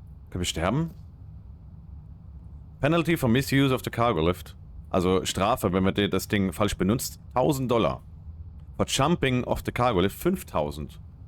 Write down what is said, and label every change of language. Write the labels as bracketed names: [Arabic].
[German] Können wir sterben? [English] Penalty for misuse of the cargo lift. [German] Also Strafe, wenn man das Ding falsch benutzt. [English] $1000. For jumping off the cargo lift 5000.